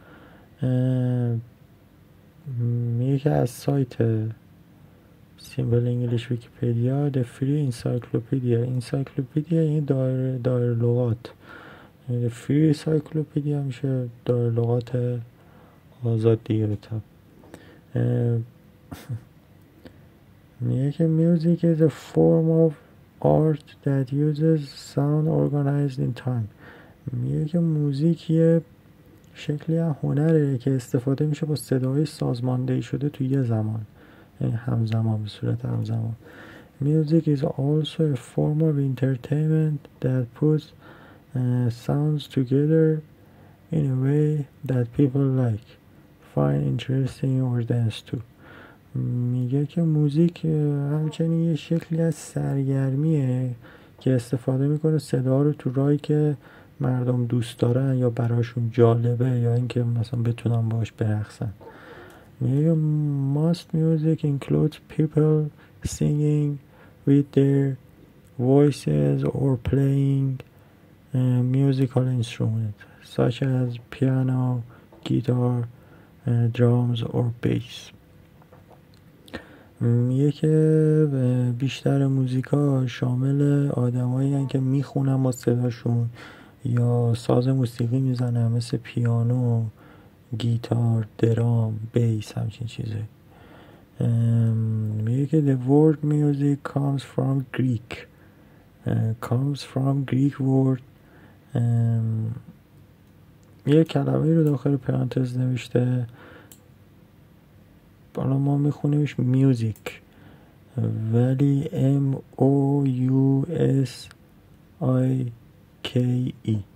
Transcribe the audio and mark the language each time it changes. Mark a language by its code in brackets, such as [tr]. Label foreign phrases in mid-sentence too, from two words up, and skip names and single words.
[fa] میگه که از سایت Simple English Wikipedia [en] the free encyclopedia [fa] یعنی دایر لغات. [en] the free encyclopedia [fa] میشه دایر لغات آزاد دیگه به طب. میگه که [en] music is a form of art that uses sound organized in time. [fa] میگه که موزیک یه شکلی از هنره که استفاده میشه با صدای سازماندهی شده توی یه زمان، یعنی همزمان، به صورت همزمان. [en] Music is also a form of entertainment that puts sounds together in a way that people like, find interesting or dance to. [fa] میگه که موزیک همچنین یه شکلی از سرگرمیه که استفاده میکنه صدا رو تو راهی که مردم دوست دارن یا براشون جالبه یا اینکه مثلا بتونن باش برقصن. [en] میگه most music includes people singing with their voices or playing musical instruments such as piano, guitar, drums or bass. [fa] میگه که بیشتر موزیکا شامل آدمایی هستن که میخونن با صداشون یا ساز موسیقی میزنن مثل پیانو، گیتار، درام، بیس، همچین چیزه. میگه که [en] the word music comes from Greek word. [fa] یه کلمه رو داخل پرانتز نوشته، حالا ما میخونیمش میوزیک ولی MOUSIKE.